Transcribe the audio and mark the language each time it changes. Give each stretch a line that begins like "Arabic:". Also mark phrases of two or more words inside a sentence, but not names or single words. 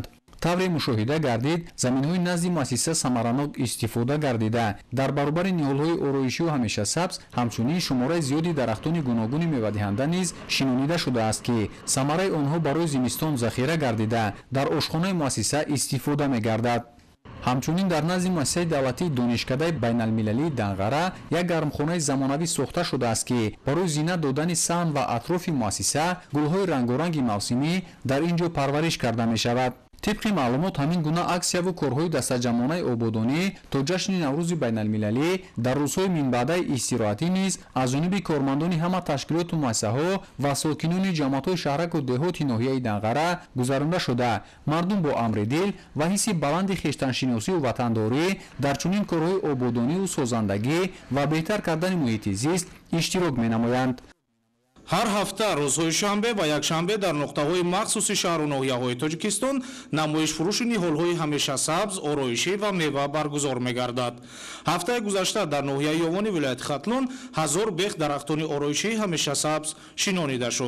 Tajik: тавре мушоҳида гардид, заминҳои назди муассиса самаранок истифода гардида дар баробари ниҳолҳои ороишию ҳамешасабз ҳамчунин шумораи зиёди дарахтони гуногуни мевадиҳанда низ шинонида шудааст, ки самараи онҳо барои зимистон захира гардида дар ошхонаи муассиса истифода мегардад. ҳамчунин дар назди муассисаи давлатии донишкадаи байналмилалии Данғара як гармхонаи замонавӣ сохта шудааст, ки барои зинат додани саҳн ва атрофи муассиса гулҳои рангоранги мавсимӣ дар ин ҷо парвариш карда мешавад.
Persian: طبق معلومات همین گونه اکسیا و کارهای دستجمعانه آبادانی تا جشن نوروز بین‌المللی در روزهای منبعد استراحتی نیز از جانب کارمندان همه تشکیلات و مؤسسه‌ها و ساکنان جماعت‌های شهرک و دهات ناحیه دنقره گذرانده شده. مردم با امر دل و حس بلند خویشتن‌شناسی و وطنداری در چنین کارهای آبادانی و سازندگی و بهتر کردن محیط زیست اشتراک می‌نمایند.
Tajik: ҳар ҳафта рӯзҳои шанбе ва якшанбе дар нуқтаҳои махсуси шаҳру ноҳияҳои тоҷикистон намоишфурӯши ниҳолҳои ҳамешасабз, ороишӣ ва мева баргузор мегардад. ҳафтаи гузашта дар ноҳияи Ёвони вилояти Хатлон 1000 бех дарахтони ороишии ҳамешасабз шинонида шуд.